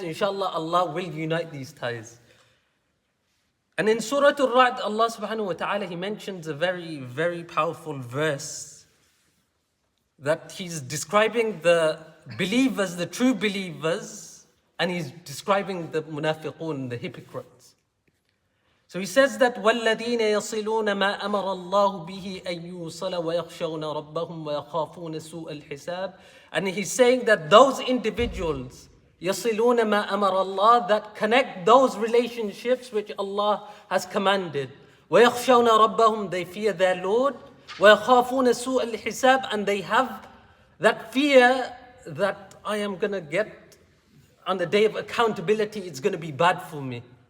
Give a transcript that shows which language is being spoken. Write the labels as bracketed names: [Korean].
[English] Inshallah, Allah will unite these ties. And in Surah Al-Ra'd, Allah subhanahu wa ta'ala, he mentions a very, very powerful verse that he's describing the believers, the true believers, and he's describing the munafiqun, the hypocrites. So he says that [Arabic] وَالَّذِينَ يَصِلُونَ مَا أَمَرَ اللَّهُ بِهِ أَن يُوصَلَ وَيَخْشَوْنَ رَبَّهُمْ وَيَخَافُونَ سُوءَ الْحِسَابِ. [English] And he's saying that those individuals, [Arabic] يَصِلُونَ مَا أَمَرَ اللَّهُ, [English] that connect those relationships which Allah has commanded. [Arabic] وَيَخْشَوْنَ رَبَّهُمْ, [English] they fear their Lord. [Arabic] وَيَخَافُونَ سُوءَ الْحِسَابِ, [English] and they have that fear that I am going to get on the day of accountability, it's going to be bad for me.